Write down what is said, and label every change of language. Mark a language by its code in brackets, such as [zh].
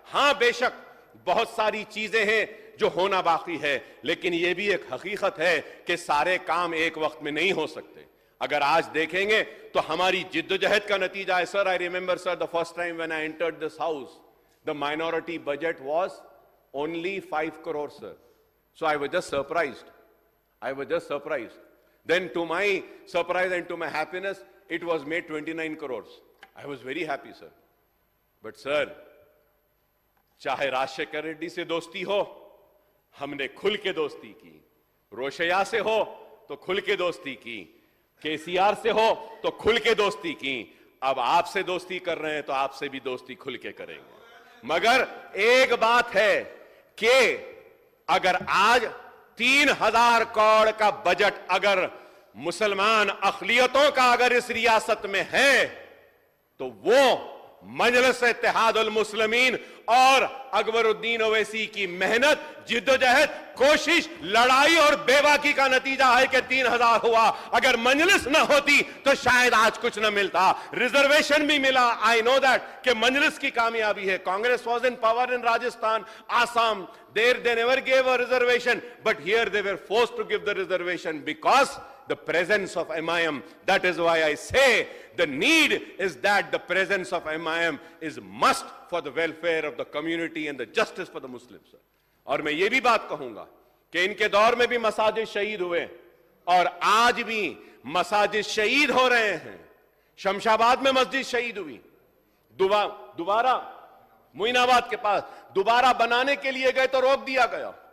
[hi] हां बेशक बहुत सारी चीजें हैं जो होना बाकी है, लेकिन यह भी एक हकीकत है कि सारे काम एक वक्त में नहीं हो सकते। अगर आज देखेंगे तो हमारी जिद्दोजहद का नतीजा है। [en] Sir, I remember sir, the first time when I entered this house, the minority budget was only 5 crore, sir. So I was just surprised. Then to my surprise and to my happiness, it was made 29 crores. I was very happy, sir. [hi] But sir, चाहे राजशेखर रेड्डी से दोस्ती हो, हमने खुल के दोस्ती की, रोशैया से हो तो खुल के दोस्ती की, केसीआर से हो तो खुल के दोस्ती की, अब आपसे दोस्ती कर रहे हैं तो आपसे भी दोस्ती खुल के करेंगे। मगर एक बात है कि अगर आज 3000 करोड़ का बजट अगर मुसलमान अक़लियतों का अगर इस रियासत में है, तो वो मजलिस इत्तेहादुल मुस्लिमीन और अकबरुद्दीन ओवैसी की मेहनत, जिद्दोजहद, कोशिश, लड़ाई और बेबाकी का नतीजा है कि 3000 हुआ। अगर मजलिस ना होती तो शायद आज कुछ ना मिलता। रिजर्वेशन भी मिला, [en] I know that, [hi] कि मजलिस की कामयाबी है। [en] Congress was in power in Rajasthan, Assam, there they never gave a reservation, but here they were forced to give the reservation because the presence of MIM. That is why I say the need is that the presence of MIM is must for the welfare of the community and the justice for the Muslims. [hi] और मैं ये भी बात कहूंगा कि इनके दौर में भी मसाजिद शहीद हुए और आज भी मसाजिद शहीद हो रहे हैं। शमशाबाद में मस्जिद शहीद हुई, दोबारा मोइनाबाद के पास दोबारा बनाने के लिए गए तो रोक दिया गया।